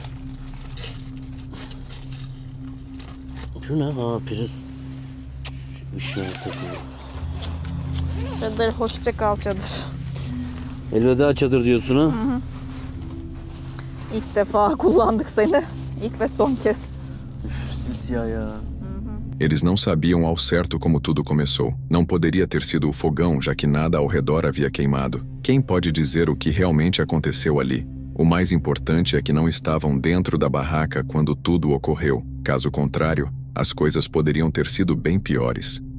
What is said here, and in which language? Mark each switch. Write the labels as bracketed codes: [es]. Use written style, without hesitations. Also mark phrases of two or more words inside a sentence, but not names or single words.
[tr] Şu ne? Ha priz. Işığı takıyor. Çadır, hoşça kal çadır. Elveda çadır diyorsun ha? İlk defa kullandık seni. İlk ve son kez. Simsiyah ya. [pt] Eles não sabiam ao certo como tudo começou. Não poderia ter sido o fogão, já que nada ao redor havia queimado. Quem pode dizer o que realmente aconteceu ali? O mais importante é que não estavam dentro da barraca quando tudo ocorreu. Caso contrário, as coisas poderiam ter sido bem piores.